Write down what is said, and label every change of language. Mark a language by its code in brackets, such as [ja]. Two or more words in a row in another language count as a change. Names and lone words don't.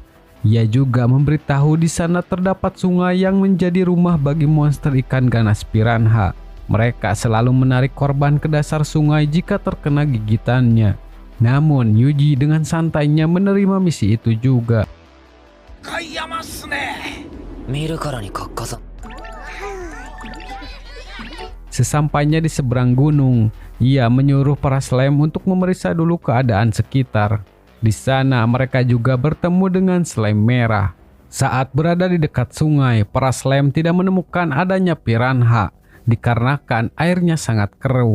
[id] Ia juga memberitahu di sana terdapat sungai yang menjadi rumah bagi monster ikan ganas piranha. Mereka selalu menarik korban ke dasar sungai jika terkena gigitannya. Namun, Yuji dengan santainya menerima misi itu juga. [ja] 見るからに活火山 [id] Sesampainya di seberang gunung, ia menyuruh para slime untuk memeriksa dulu keadaan sekitar. Di sana mereka juga bertemu dengan slime merah. Saat berada di dekat sungai, para slime tidak menemukan adanya piranha dikarenakan airnya sangat keruh.